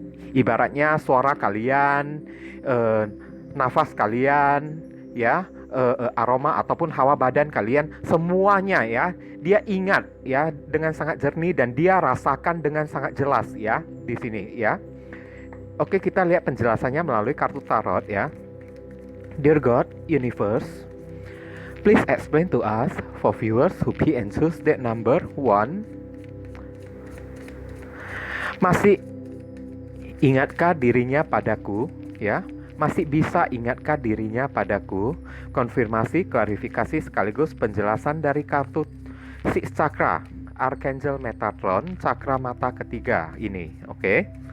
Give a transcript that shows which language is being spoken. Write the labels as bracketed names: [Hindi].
[Indonesian] Ibaratnya suara kalian, nafas kalian ya, aroma ataupun hawa badan kalian, semuanya ya dia ingat ya dengan sangat jernih, dan dia rasakan dengan sangat jelas ya di sini ya. Oke, kita lihat penjelasannya melalui kartu tarot ya. [English] Dear God, Universe, please explain to us for viewers who be and choose that number 1. [Indonesian] Masih ingatkah dirinya padaku ya? Masih bisa ingatkah dirinya padaku? Konfirmasi, klarifikasi sekaligus penjelasan dari kartu Six Chakra Archangel Metatron, cakra mata ketiga ini. Oke.